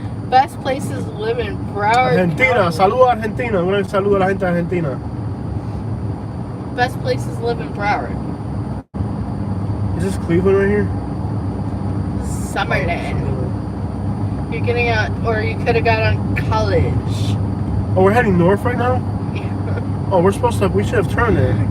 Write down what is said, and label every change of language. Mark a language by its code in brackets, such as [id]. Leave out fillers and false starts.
[en] Best places to live in Broward Argentina, County. [es] saludo a Argentina, un saludo a la gente de Argentina. [en] Best places to live in Broward. Is this Cleveland right here? Summerland. You're getting out, or you could have got on College. Oh, we're heading north right now? Oh, we should have turned there.